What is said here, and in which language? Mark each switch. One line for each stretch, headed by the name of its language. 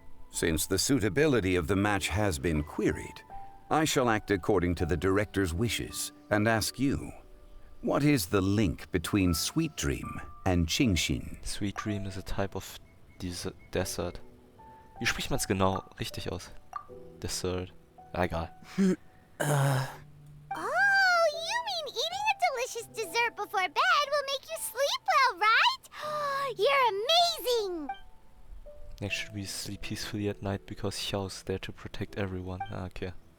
English: Since the suitability of the match has been queried, I shall act according to the director's wishes and ask you, what is the link between Sweet Dream and Qingxin? Sweet Dream is a type of desert.
German: Wie spricht man es genau richtig aus? Dessert. Egal.
English: Oh, you mean eating a delicious dessert before bed will make you sleep well, right? You're amazing! Next should we sleep peacefully at night because Xiao's there to protect everyone. Ah, okay.